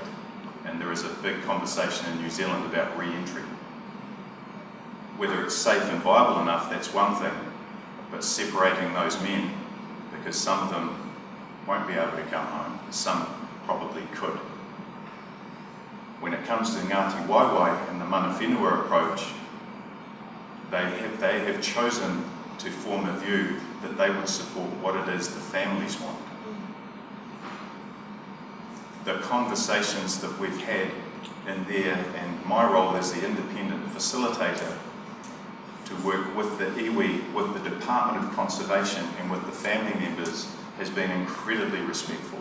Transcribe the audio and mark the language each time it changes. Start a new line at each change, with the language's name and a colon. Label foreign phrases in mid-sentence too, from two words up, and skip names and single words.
English: And there is a big conversation in New Zealand about re-entry. Whether it's safe and viable enough, that's one thing, but separating those men, because some of them won't be able to come home, some probably could. When it comes to Ngāti Waewae and the
Māori: mana whenua
English: approach, they have chosen to form a view that they would support what it is the families want. The conversations that we've had in there, and my role as the independent facilitator, to work with the iwi, with the Department of Conservation and with the family members, has been incredibly respectful.